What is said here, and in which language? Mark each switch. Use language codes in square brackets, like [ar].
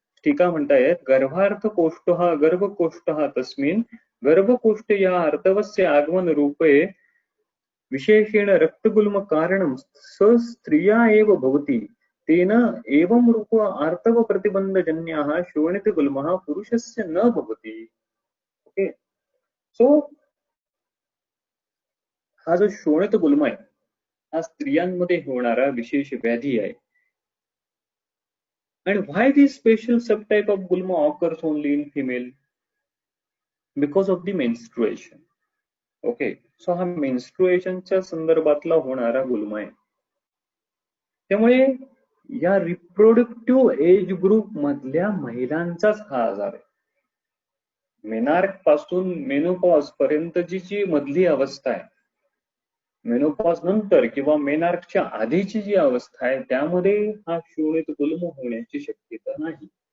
[mr] टीका म्हणतायत [sa] गर्भकोष्ठ तस्मिन् गर्भकोष्ठे या आर्तवस्य आगमन रूपे विशेषेण रक्तगुल्म कारणं स स्त्रिया एव भवति तेन एवं रूप आर्तव प्रतिबंधजन्यः शोणित गुल्मः पुरुषस्य न भवति. [mr] ओके, सो हा जो शोणित गुल्म आहे हा स्त्रियांमध्ये होणारा विशेष व्याधी आहे. [en] And why this special subtype of gulma occurs only in female? Because of the menstruation. [mr] Okay, so हा मेन्स्ट्रुएशनच्या संदर्भातला होणारा गुल्मा आहे. त्यामुळे या रिप्रोडक्टिव्ह एज ग्रुप मधल्या महिलांचाच हा आजार आहे. मेनार्क पासून मेनोपॉज पर्यंतची जी मधली अवस्था आहे, मेनोपॉज नंतर किंवा मेनार्कच्या आधीची जी अवस्था आहे त्यामध्ये हा शोणित गुल्म होण्याची शक्यता नाही.